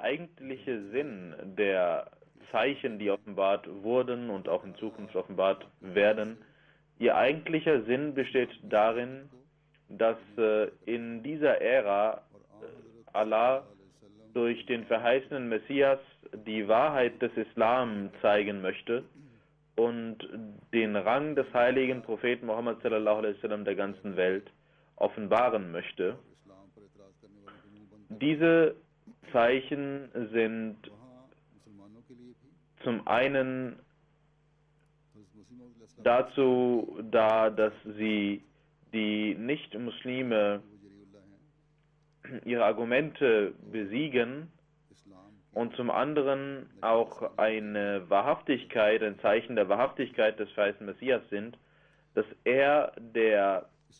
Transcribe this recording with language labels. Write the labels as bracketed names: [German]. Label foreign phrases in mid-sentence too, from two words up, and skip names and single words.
[German] eigentliche Sinn der Zeichen, die offenbart wurden und auch in Zukunft offenbart werden, ihr eigentlicher Sinn besteht darin, dass in dieser Ära Allah durch den verheißenen Messias die Wahrheit des Islam zeigen möchte und den Rang des heiligen Propheten Muhammad [Arabic] صلى الله عليه وسلم [German] der ganzen Welt offenbaren möchte. Diese Zeichen sind zum einen dazu da, dass sie die Nicht-Muslime ihre Argumente besiegen und zum anderen auch eine Wahrhaftigkeit, ein Zeichen der Wahrhaftigkeit des verheißenen Messias sind, dass er der